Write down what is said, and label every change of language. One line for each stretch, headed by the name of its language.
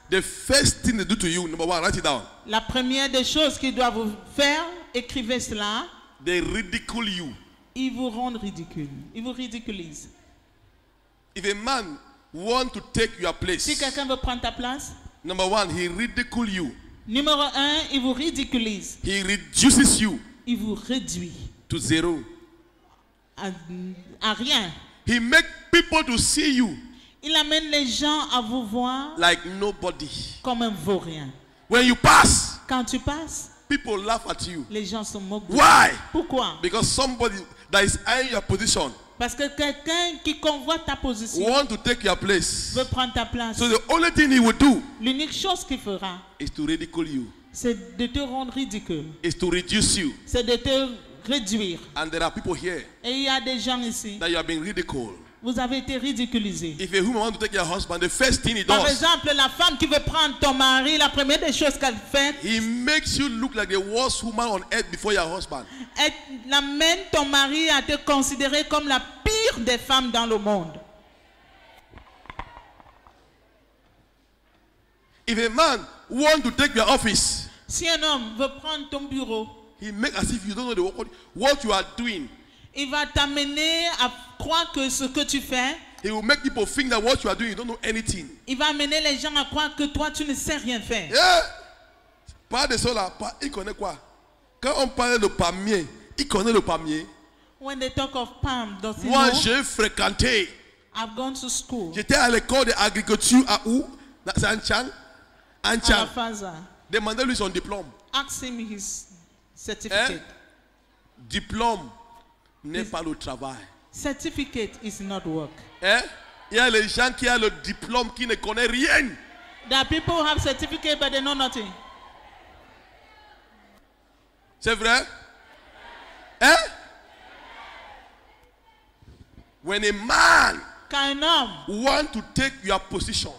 English: the first thing they do to you, number one, write it down.
French: la première des choses qu'ils doivent vous faire, écrivez cela,
English: They ridicule you.
French: ils vous rendent ridicule. Ils vous ridiculisent.
English: If a man want to take your
French: Si
English: place,
French: quelqu'un veut prendre ta place,
English: number one, he ridicule you.
French: numéro 1, il vous ridiculise.
English: He reduces you
French: Il vous réduit
English: to zero.
French: à rien.
English: He make people to see you
French: Il amène les gens à vous voir
English: like nobody.
French: comme un vaurien.
English: When you pass,
French: Quand tu passes,
English: people laugh at you.
French: les gens se moquent.
English: Why?
French: Pourquoi?
English: Because somebody that is eyeing your position
French: Parce que quelqu'un qui convoite ta position
English: want to take your place.
French: veut prendre ta place.
English: So the only thing he will do
French: L'unique chose qu'il fera,
English: is to ridicule you,
French: c'est de te rendre ridicule.
English: is to reduce you.
French: C'est de te réduire.
English: And there are people here
French: Et il y a des gens ici,
English: that you have been ridiculed.
French: vous avez été ridiculisés.
English: If a woman wants to take your husband, the first thing he
French: Par
English: does,
French: exemple, la femme qui veut prendre ton mari, la première des choses qu'elle fait,
English: he makes you look like the worst woman on earth before your husband.
French: elle amène ton mari à te considérer comme la pire des femmes dans le monde.
English: If a man wants to take your office,
French: Si un homme veut prendre ton bureau,
English: he makes as if you don't know what you are doing.
French: il va t'amener à croire que ce que tu fais,
English: He will make people think that what you are doing, you don't know anything.
French: il va amener les gens à croire que toi, tu ne sais rien faire.
English: Yeah.
French: Pas de cela, il connaît quoi? Quand on parle de palmier, il connaît le palmier.
English: When they talk of palm, does he
French: Moi,
English: know?
French: j'ai fréquenté.
English: I've gone to school.
French: J'étais à l'école d'agriculture à où? C'est en Tchang. En Tchang. Alafaza. Demandez-lui son diplôme.
English: Ask him his certificate.
French: Diplôme n'est pas le travail.
English: Certificate is not work.
French: Hein? Il y a les gens qui ont le diplôme qui ne connaissent rien.
English: There are people who have certificate but they know nothing.
French: C'est vrai? Hein?
English: When a man
French: Quand un homme
English: want to take your position,